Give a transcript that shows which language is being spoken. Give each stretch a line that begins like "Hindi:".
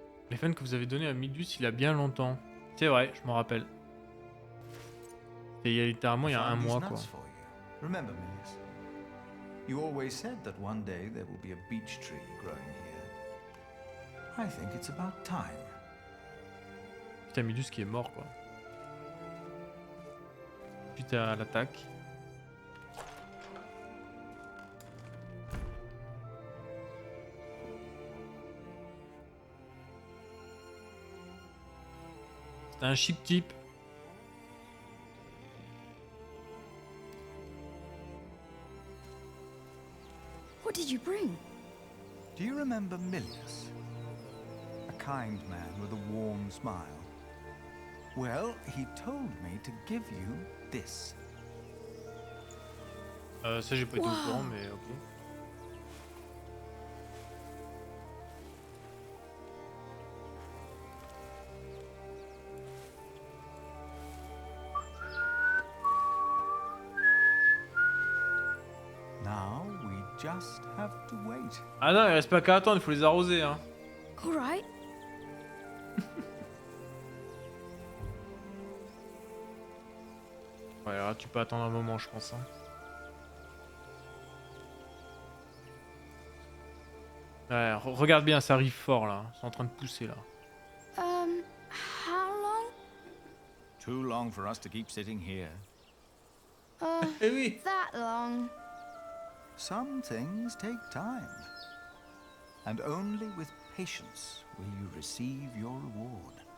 French: Les fans que vous avez donné à Midus il y a bien longtemps. C'est vrai, je m'en rappelle. Et il y a littéralement il y a 1 mois quoi.
English: Remember, Milius, you always said that one day there will be a beech tree growing here. I think it's about time.
French: Putain, Midus qui est mort quoi. Putain, à l'attaque. C'est un chic type.
English: What did you bring? Do you remember Milius? A kind man with a warm smile. Well, he told me to give you this.
French: Ça j'ai pas été au courant mais ok.
English: Now we just have to wait.
French: Ah non, il reste pas qu'à attendre, il faut les arroser hein.
English: Alright.
French: Ouais, alors là, tu peux attendre un moment, je pense. Hein. Ouais, regarde bien, ça arrive fort là. C'est en train de pousser là.
English: How long? Too long for us to keep sitting here.
French: Eh oui.
English: That long. Some things take time. And only with patience will you receive your reward.